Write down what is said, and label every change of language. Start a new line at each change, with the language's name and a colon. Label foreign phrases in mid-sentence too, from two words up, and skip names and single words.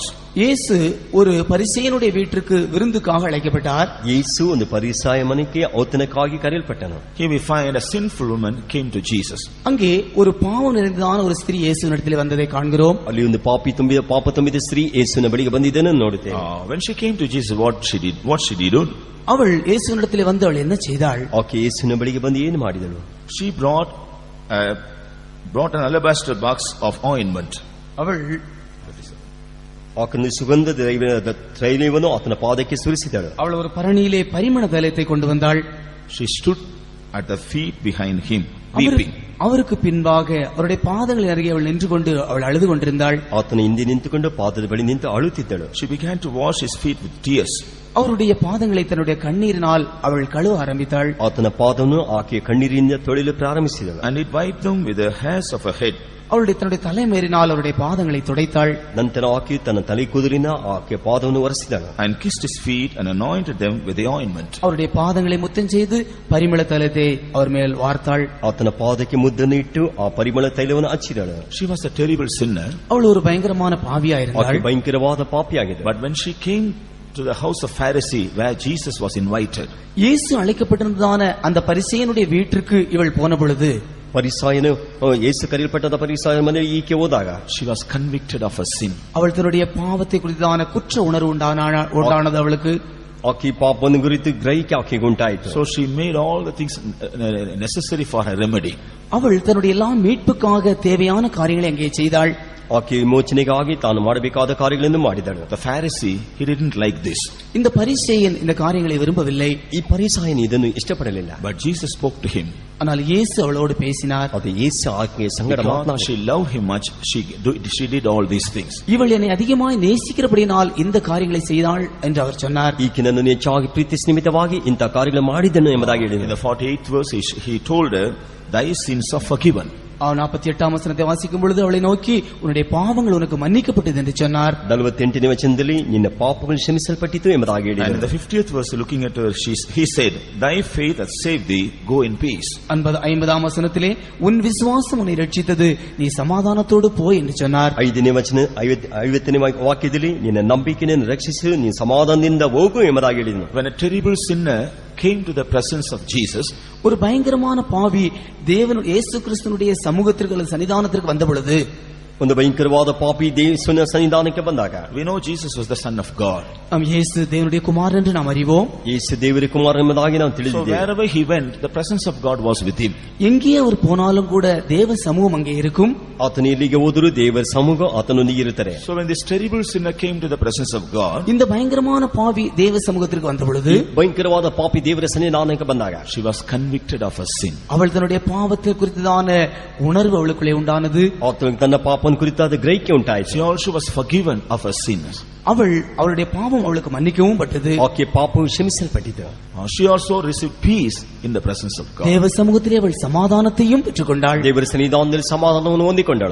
Tamil: இயேசு ஒரு பரிசேயனுடைய வீட்டிற்கு விருந்துக்காக அழைக்கப்பட்டார்.
Kannada: ಯೇಸು ಒಂದು ಪರಿಸಾಯ ಮನೆಗೆ ಔತಣಕ್ಕಾಗಿ ಕರೆಯಲ್ಪಟ್ಟನು.
English: Here we find a sinful woman came to Jesus.
Tamil: அங்கே ஒரு பாவம் நிறைந்ததான ஒரு ஸ்திரீ இயேசுவினிடத்தில் வந்ததை காண்கிறோம்.
Kannada: ಅಲ್ಲಿ ಒಂದು ಪಾಪ ತುಂಬಿದ ಸ್ತ್ರೀ ಯೇಸುವಿನ ಬಳಿಗೆ ಬಂದಿದ್ದನ್ನು ನೋಡುತ್ತೇವೆ.
English: When she came to Jesus, what she did?
Tamil: அவள் இயேசுவினிடத்தில் வந்து அவள் என்ன செய்தாள்?
Kannada: ಆಕೆ ಯೇಸುವಿನ ಬಳಿಗೆ ಬಂದು ಏನು ಮಾಡಿದಳು?
English: She brought an alabaster box of ointment.
Tamil: அவள்
Kannada: ಆಕೆಯನ್ನು ಸುಗಂಧ ತೈಲವನ್ನು ಆತನ ಪಾದಕ್ಕೆ ಸುರಿಸಿದಳು.
Tamil: அவள் ஒரு பரணியிலே பரிமள தைலத்தை கொண்டு வந்தாள்.
English: She stood at the feet behind him, weeping.
Tamil: அவருக்கு பின்பாக அவருடைய பாதங்களின் அருகே அவள் நின்று கொண்டு அவள் அழுது கொண்டிருந்தாள்.
Kannada: ಆತನ ಹಿಂದೆ ನಿಂತುಕೊಂಡು ಪಾದದ ಬಳಿ ನಿಂತು ಅಳುತ್ತಿದ್ದಳು.
English: She began to wash his feet with tears.
Tamil: அவருடைய பாதங்களை தன்னுடைய கண்ணீரினால் அவள் கழுவ ஆரம்பித்தாள்.
Kannada: ಆತನ ಪಾದವನ್ನು ಆಕೆ ಕಣ್ಣೀರಿನಿಂದ ತೊಳೆಯಲು ಪ್ರಾರಂಭಿಸಿದಳು.
English: And it wiped them with the hairs of her head.
Tamil: அவளுடைய தன்னுடைய தலைமேறினால் அவருடைய பாதங்களை துடைத்தாள்.
Kannada: ನಂತರ ಆಕೆ ತನ್ನ ತಲೆ ಕೂದಲಿನ ಆಕೆ ಪಾದವನ್ನು ಒರೆಸಿದಳು.
English: And kissed his feet and anointed them with the ointment.
Tamil: அவருடைய பாதங்களை முத்தம் செய்து பரிமள தைலத்தை அவர் மேல் வார்த்தாள்.
Kannada: ಆತನ ಪಾದಕ್ಕೆ ಮುದ್ದನ್ನು ಇಟ್ಟು ಆ ಪರಿಮಳ ತೈಲವನ್ನು ಹಚ್ಚಿದಳು.
English: She was a terrible sinner.
Tamil: அவள் ஒரு பயங்கரமான பாவியாயிருந்தாள்.
Kannada: ಆಕೆ ಭಯಂಕರವಾದ ಪಾಪಿಯಾಗಿದೆ.
English: But when she came to the house of Pharisee where Jesus was invited,
Tamil: இயேசு அழைக்கப்பட்டிருந்ததான அந்த பரிசேயனுடைய வீட்டிற்கு இவள் போன பொழுது,
Kannada: ಪರಿಸಾಯನು ಯೇಸು ಕರೆಯಲ್ಪಟ್ಟದ ಪರಿಸಾಯ ಮನೆಗೆ ಈಕೆ ಹೋದಾಗ,
English: she was convicted of her sin.
Tamil: அவள் தன்னுடைய பாவத்தை குறித்தான குற்ற உணர்வு உண்டானது அவளுக்கு.
Kannada: ಆಕೆ ಪಾಪವನ್ನು ಕುರಿತು ಗ್ರಹಿಕೆ ಆಕೆಗೆ ಉಂಟಾಯಿತು.
English: So she made all the things necessary for her remedy.
Tamil: அவள் தன்னுடைய எல்லா மீட்புக்காக தேவையான காரியங்களை அங்கே செய்தாள்.
Kannada: ಆಕೆ ವಿಮೋಚನೆಗಾಗಿ ತಾನು ಮಾಡಬೇಕಾದ ಕಾರ್ಯಗಳನ್ನು ಮಾಡಿದಳು.
English: The Pharisee, he didn't like this.
Tamil: இந்த பரிசேயன் இந்த காரியங்களை விரும்பவில்லை.
Kannada: ಈ ಪರಿಸಾಯನು ಇದನ್ನು ಇಷ್ಟಪಡಲಿಲ್ಲ.
English: But Jesus spoke to him.
Tamil: ஆனால் இயேசு அவளோடு பேசினார்.
Kannada: ಅದು ಯೇಸು ಆಕೆಯ ಸಂಗಡ
English: Because
Kannada: ಮಾತನಾಡಿ,
English: she loved him much, she did all these things.
Tamil: இவள் என்னை அதிகமாய் நேசிக்கிறபடியினால் இந்த காரியங்களை செய்தாள் என்று அவர் சொன்னார்.
Kannada: ಈಕೆ ನನ್ನನ್ನು ಹೆಚ್ಚಾಗಿ ಪ್ರೀತಿಸ ನಿಮಿತ್ತವಾಗಿ ಇಂಥ ಕಾರ್ಯಗಳು ಮಾಡಿದ್ದನು ಎಂಬುದಾಗಿ
English: In
Kannada: ಹೇಳಿದನು.
English: the 48th verse, he told her, thy sins are forgiven.
Tamil: 48ஆம் வசனத்தை வாசிக்கும் பொழுது அவளை நோக்கி உன்னுடைய பாவங்கள் உனக்கு மன்னிக்கப்பட்டது என்று சொன்னார்.
Kannada: 48ನೇ ವಚನದಲ್ಲಿ ನಿನ್ನ ಪಾಪಗಳು ಕ್ಷಮಿಸಲ್ಪಟ್ಟಿತು ಎಂಬುದಾಗಿ
English: And in
Kannada: ಹೇಳಿದನು.
English: the 50th verse, looking at her, he said, thy faith hath saved thee, go in peace.
Tamil: 50ஆம் வசனத்திலே உன் விசுவாசம் உன்னை ரட்சித்தது, நீ சமாதானத்தோடு போய் என்று சொன்னார்.
Kannada: 5ನೇ ವಚನ 50ನೇ ವಾಕ್ಯದಲ್ಲಿ ನಿನ್ನ ನಂಬಿಕೆಯನ್ನು ರಕ್ಷಿಸು, ನೀನು ಸಮಾಧಾನದಿಂದ ಹೋಗು ಎಂಬುದಾಗಿ ಹೇಳಿದನು.
English: When a terrible sinner came to the presence of Jesus,
Tamil: ஒரு பயங்கரமான பாவி தேவன் இயேசு கிறிஸ்துவினுடைய சமூகத்திற்கு அல்லது சன்னிதானத்திற்கு வந்த பொழுது,
Kannada: ಒಂದು ಭಯಂಕರವಾದ ಪಾಪಿ ದೇವನ ಸನ್ನಿಧಾನಕ್ಕೆ ಬಂದಾಗ,
English: we know Jesus was the Son of God.
Tamil: நாம் இயேசு தேவனுடைய குமாரன் என்று நாம் அறிவோம்.
Kannada: ಯೇಸು ದೇವರ ಕುಮಾರ ಎಂಬುದಾಗಿ ನಾವು
English: So
Kannada: ತಿಳಿದಿದ್ದೇವೆ.
English: wherever he went, the presence of God was with him.
Tamil: எங்கே அவர் போனாலும் கூட தேவ சமூகம் அங்கே இருக்கும்.
Kannada: ಆತನು ಎಲ್ಲಿಗೆ ಹೋದರೂ ದೇವರ ಸಮೂಹ ಆತನೊಂದಿಗೆ ಇರುತ್ತಾರೆ.
English: So when this terrible sinner came to the presence of God,
Tamil: இந்த பயங்கரமான பாவி தேவ சமூகத்திற்கு வந்த பொழுது,
Kannada: ಭಯಂಕರವಾದ ಪಾಪಿ ದೇವರ ಸನ್ನಿಧಾನಕ್ಕೆ ಬಂದಾಗ,
English: she was convicted of her sin.
Tamil: அவள் தன்னுடைய பாவத்தை குறித்ததான உணர்வு அவளுக்குள்ளே உண்டானது.
Kannada: ಆತನಿಗೆ ತನ್ನ ಪಾಪನ ಕುರಿತಾದ ಗ್ರಹಿಕೆ ಉಂಟಾಯಿತು.
English: She also was forgiven of her sins.
Tamil: அவளுடைய பாவம் அவளுக்கு மன்னிக்கவும் பட்டது.
Kannada: ಆಕೆ ಪಾಪವು ಕ್ಷಮಿಸಲ್ಪಟ್ಟಿತು.
English: She also received peace in the presence of God.
Tamil: தேவ சமூகத்திலே அவள் சமாதானத்தையும் பெற்றுக்கொண்டாள்.
Kannada: ದೇವರ ಸನ್ನಿಧಾನದಲ್ಲಿ ಸಮಾಧಾನವನ್ನು ಹೊಂದಿಕೊಂಡಳು.